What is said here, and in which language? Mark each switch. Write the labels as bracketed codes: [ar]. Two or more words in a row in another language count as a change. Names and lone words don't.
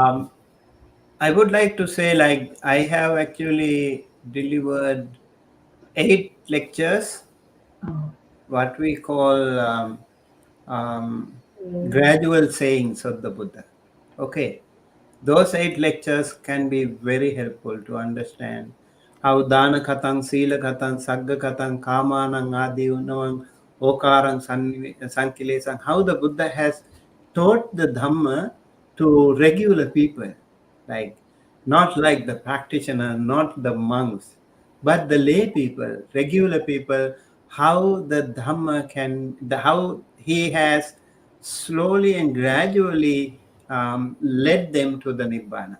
[en] Um, I would like to say, like, I have actually delivered 8 lectures, Oh, what we call um, gradual sayings of the Buddha. Okay, those 8 lectures can be very helpful to understand how [pi] dana katang, sila katang, sagga katang, kamanang, adi unavang, okarang, sankilesang, [en] how the Buddha has taught the Dhamma to regular people, like not like the practitioner, not the monks, but the lay people, regular people, how the Dhamma how he has slowly and gradually led them to the Nibbana.